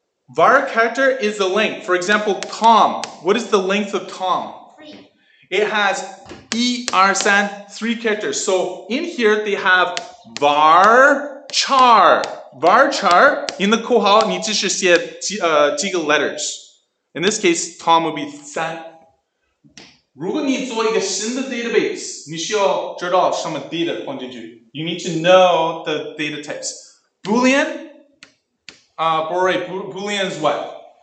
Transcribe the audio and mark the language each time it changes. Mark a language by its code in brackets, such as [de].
[en] Var character is the length. For example, Tom. What is the length of Tom? 3. It has ER3, 3 characters. So in here they have varchar. Varchar in the [zh] 括号你只是写几个 [en] letters. In this case, Tom would be 3. [zh] 如果你做一个新的 database, 你需要知道什么 data 放进去. [en] You need to know the data types. Boolean, Boolean is what?